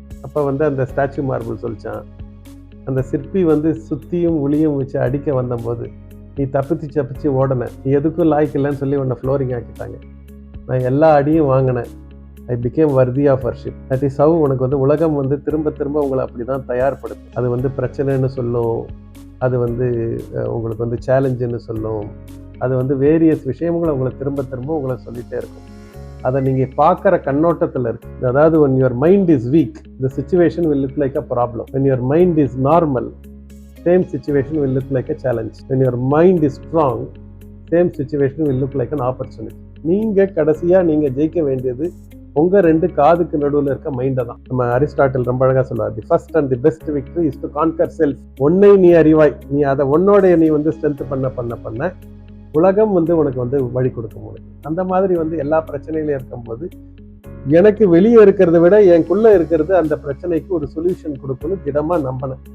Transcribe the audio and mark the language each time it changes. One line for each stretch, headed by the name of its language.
Tamil: அப்போ வந்து அந்த ஸ்டாச்சு மார்பிள் சொல்லிச்சான், அந்த சிற்பி வந்து சுத்தியும் உளியும் வச்சு அடிக்க வந்தபோது நீ தப்பிச்சு ஓடன, நீ எதுக்கும் லாய்க்கு இல்லைன்னு சொல்லி உன்னை ஃப்ளோரிங் ஆக்கிட்டாங்க, நான் எல்லா அடியும் வாங்கினேன்,
English: I became worthy of worship. That is how
Tamil: உனக்கு வந்து உலகம் வந்து திரும்ப உங்களை அப்படி தான் தயார்படுத்தும். அது வந்து பிரச்சனைன்னு சொல்லும், அது வந்து உங்களுக்கு வந்து சேலஞ்சுன்னு சொல்லும், அது வந்து வேரியஸ் விஷயங்களை உங்களை திரும்ப உங்களை சொல்லிகிட்டே இருக்கும். அதை நீங்கள் பார்க்குற கண்ணோட்டத்தில் இருக்கு. அதாவது
English: when your mind is weak, the situation will look like a problem. When your mind is normal, same situation will look like a challenge. When your mind is strong, same situation will look like an opportunity.
Tamil: நீங்கள் கடைசியாக நீங்கள் ஜெயிக்க வேண்டியது உங்கள் 2 காதுக்கு நடுவில் இருக்க மைண்டை தான். நம்ம அரிஸ்டாட்டில் ரொம்ப அழகாக சொல்லுவார்,
English: The first and the best victory is to conquer self.
Tamil: ஒன்னை நீ அறிவாய், நீ அதை உன்னோடைய நீ வந்து ஸ்ட்ரென்த் பண்ண உலகம் வந்து உனக்கு வந்து வழி கொடுக்க முடியும். அந்த மாதிரி வந்து எல்லா பிரச்சனையிலும் இருக்கும்போது எனக்கு வெளியே இருக்கிறத விட எனக்குள்ள இருக்கிறது அந்த பிரச்சனைக்கு ஒரு சொல்யூஷன் கொடுக்கணும் திடமா நம்பினேன்.